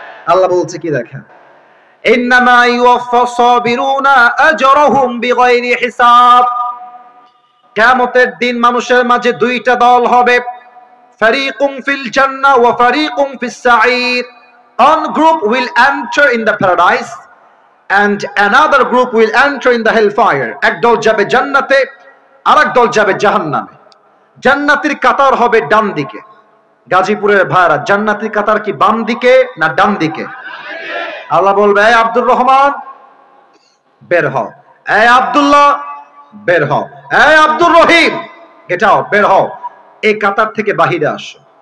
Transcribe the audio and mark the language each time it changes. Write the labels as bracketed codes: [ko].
[bn] আল্লাহ বলছে কি দেখেন, [ar] ইন্নামা ইউওয়াফফাস সাবিরুনা আজরাহুম বিগাইরি হিসাব। [bn] কিয়ামতের দিন মানুষের মাঝে দুইটা দল হবে, [ar] ফারিকুম ফিল জান্নাহ ওয়া ফারিকুম ফিস সাঈর। [en] One group will enter in the paradise and another group will enter in the hellfire. [bn] এক দল যাবে জান্নাতে, আরেক দল যাবে জাহান্নামে। জান্নাতের কাতার হবে ডান দিকে। গাজীপুরের ভাইরা, জান্নাতের কাতার কি বাম দিকে না ডান দিকে? আল্লাহ বলবে, এই আব্দুর রহমান বের হও, এই আব্দুল্লাহ বের হও, এই আব্দুর রহিম [en] get out, [bn] বের হও, এই কাতার থেকে বাহিরে আসো।